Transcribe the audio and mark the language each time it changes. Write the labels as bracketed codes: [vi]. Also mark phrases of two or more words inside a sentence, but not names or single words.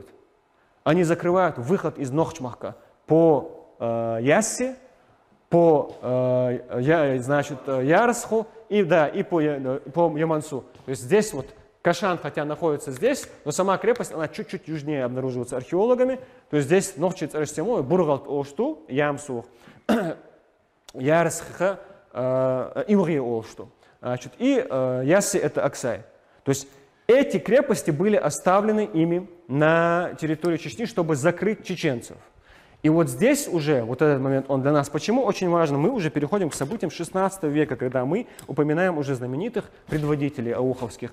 [ru] Они закрывают выход из Нохчмахка по Яссе, по Ярсху и по Ямансу. То есть здесь вот Кашан, хотя находится здесь, но сама крепость, она чуть-чуть южнее обнаруживается археологами. То есть здесь Нохчиц Арштему, Бургалт Ошту, Ямсух, Ярсха, Иури Ошту. И Ясси — это Аксай. То есть эти крепости были оставлены ими на территории Чечни, чтобы закрыть чеченцев. И вот здесь уже, вот этот момент, он для нас почему очень важен? Мы уже переходим к событиям 16 века, когда мы упоминаем уже знаменитых предводителей ауховских.